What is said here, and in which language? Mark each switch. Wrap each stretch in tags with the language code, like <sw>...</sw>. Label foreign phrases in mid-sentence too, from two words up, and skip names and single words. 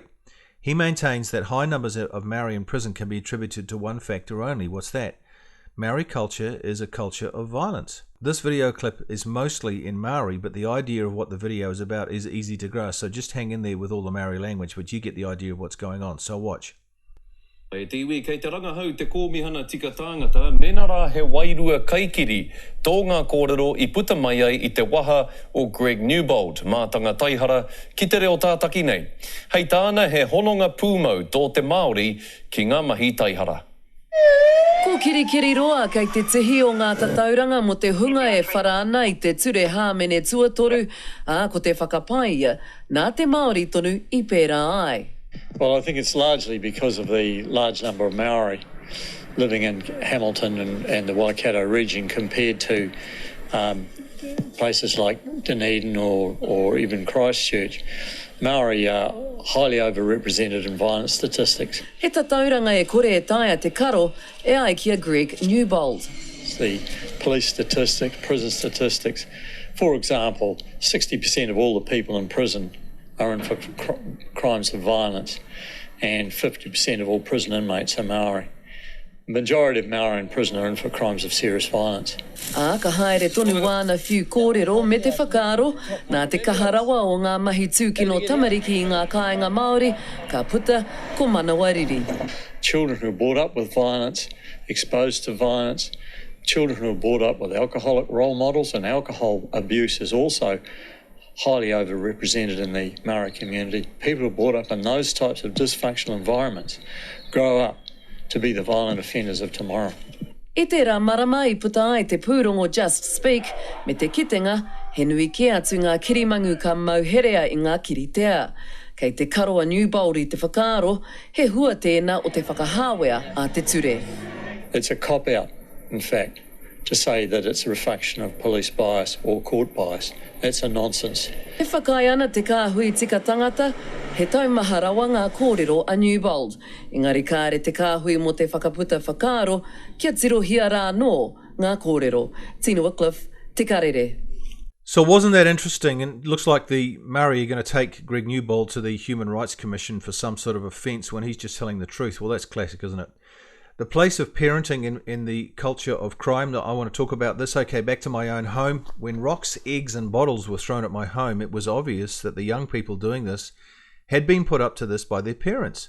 <en>He maintains that high numbers of Maori in prison can be attributed to one factor only. What's that? Maori culture is a culture of violence. This video clip is mostly in Maori, but the idea of what the video is about is easy to grasp. So just hang in there with all the Maori language, but you get the idea of what's going on. So watch.</en> <mi>E te iwi, kei te rangahau te kōmihana tika tāngata, mena rā he wairua kaikiri tō ngā kōrero I puta mai ai I te waha o Greg Newbold, mātanga taihara, ki te reo tātaki nei. Hei tāna he hononga pūmau tō te Māori ki ngā mahi taihara. Ko kirikiri roa kei te tihi o ngā tatauranga mo te hunga e whara ana I te ture hāmene tuatoru, ko te whakapaia, nā te Māori tonu I pērā ai.</mi> <en>Well, I think it's largely because of the large number of Maori living in Hamilton and the Waikato region compared to places like Dunedin or even Christchurch. Maori are highly overrepresented in violent statistics.</en> <mi>He tatauranga e kore e taia te karo e ai kia Greg Newbold.</mi> <en>The police statistics, prison statistics. For example, 60% of all the people in prison are in for crimes of violence, and 50% of all prison inmates are Maori. The majority of Maori in prison are in for crimes of serious violence.</en> <mi>Ka haere tonu wāna whiu kōrero me te whakaaro, nā te kaharawa o ngā mahi tūkino tamariki i ngā kāinga Māori, ka puta ko manawariri.</mi> <en>Children who are brought up with violence, exposed to violence, children who are brought up with alcoholic role models, and alcohol abuse is also highly overrepresented in the Maori community. People who are brought up in those types of dysfunctional environments grow up to be the violent offenders of tomorrow.</en> <mi>I te rā marama I puta ai te pūrongo Just Speak, me te kitenga, he nui ke atu ngā kirimangu ka mauherea I ngā kiritea. Kei te karoa Newbold I te whakaaro, he hua tēnā o te whakahāwea a te ture.</mi> <en>It's a cop-out, in fact, to say that it's a reflection of police bias or court bias. That's a nonsense.</en> <mi>He whakai ana te kāhui tika tangata, he taumaha rawa ngā kōrero a Newbold. Engari kāre te kāhui mo te whakaputa whakaaro, kia tirohia rā nō ngā kōrero. Tino Wycliffe, te karere.</mi> <en>So wasn't that interesting? And it looks like the Maori are going to take Greg Newbold to the Human Rights Commission for some sort of offence when he's just telling the truth. Well, that's classic, isn't it? The place of parenting in the culture of crime. I want to talk about this. Okay, back to my own home. When rocks, eggs and bottles were thrown at my home, it was obvious that the young people doing this had been put up to this by their parents.</en>